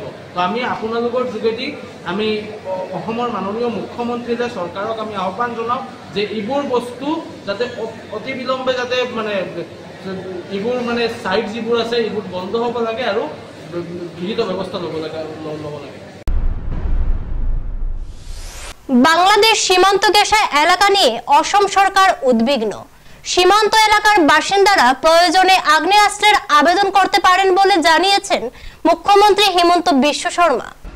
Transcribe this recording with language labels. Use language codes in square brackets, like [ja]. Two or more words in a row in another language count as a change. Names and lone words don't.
[as] তো আমি আপোনালোকৰ যোগেদি আমি অসমৰ মাননীয় মুখ্যমন্ত্ৰীলৈ চৰকাৰক আমি আহ্বান জনাওঁ যে এইবোৰ বস্তু যাতে অতি বিলম্বে যাতে মানে এইবোৰ মানে চাইট যিবোৰ আছে এইবোৰ বন্ধ হ'ব লাগে আৰু বিহিত ব্যৱস্থা ল'ব লাগে। [bn] বাংলাদেশ সীমান্ত ঘেঁষা এলাকা নিয়ে অসম সরকার উদ্বিগ্ন। সীমান্ত এলাকার বাসিন্দারা প্রয়োজনে আগ্নেয়াস্ত্রের আবেদন করতে পারেন বলে জানিয়েছেন মুখ্যমন্ত্রী হিমন্ত বিশ্ব শর্মা।